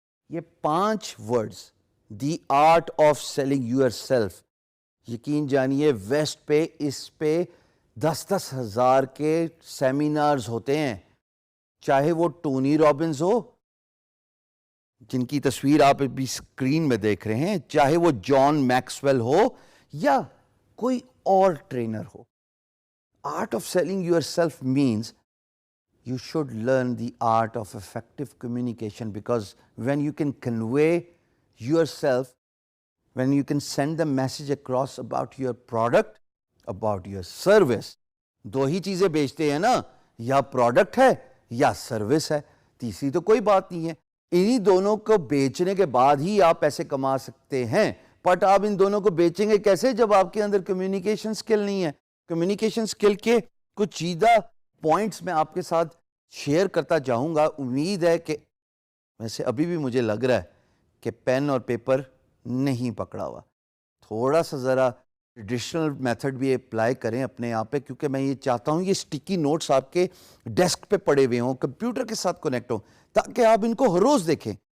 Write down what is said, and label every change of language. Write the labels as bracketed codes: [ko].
[ur] یہ 5 words, the art of selling your self, یقین جانیے waste پہ اس پہ 10-10 ہزار کے سیمینارز ہوتے ہیں, چاہے وہ ٹونی رابنز ہو جن کی تصویر آپ ابھی اسکرین میں دیکھ رہے ہیں, چاہے وہ جان میکسویل ہو یا کوئی اور trainer ہو. [en] art of selling yourself means you should learn the art of effective communication, because when you can convey yourself, when you can send the message across about your product, about your service, [ur] دو ہی چیزیں بیچتے ہیں نا, یا product ہے یا service ہے, تیسری تو کوئی بات نہیں ہے. انہی دونوں کو بیچنے کے بعد ہی آپ پیسے کما سکتے ہیں. بٹ آپ ان دونوں کو بیچیں گے کیسے جب آپ کے اندر کمیونیکیشن سکل نہیں ہے؟ کمیونیکیشن سکل کے کچھ چیزہ پوائنٹس میں آپ کے ساتھ شیئر کرتا جاؤں گا. امید ہے کہ ویسے ابھی بھی مجھے لگ رہا ہے کہ پین اور پیپر نہیں پکڑا ہوا, تھوڑا سا ذرا ٹریڈیشنل میتھڈ بھی اپلائی کریں اپنے آپ پہ, کیونکہ میں یہ چاہتا ہوں یہ اسٹکی نوٹس آپ کے ڈیسک پہ پڑے ہوئے ہوں, کمپیوٹر کے ساتھ کنیکٹ ہوں, تاکہ آپ ان کو ہر روز دیکھیں.